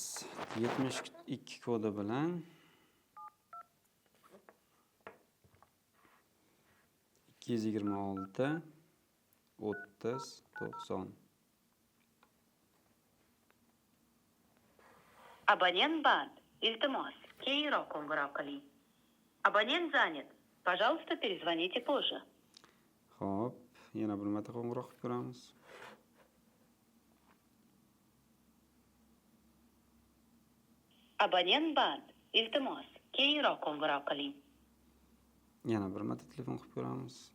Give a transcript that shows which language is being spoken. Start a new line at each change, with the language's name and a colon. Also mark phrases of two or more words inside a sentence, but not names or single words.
Uzbek: 72 kodi bilan 226 30 90. Абонент банд. Iltimos, keyinroq qo'ng'iroq qiling.
Russian: Abonent занят. Пожалуйста, перезвоните позже.
Uzbek: Xo'p, yana bir marta qo'ng'iroq qilib ko'ramiz. Abonent band. Iltimos, keyinroq qo'ng'iroq qiling. Yana bir marta telefon qilib ko'ramiz.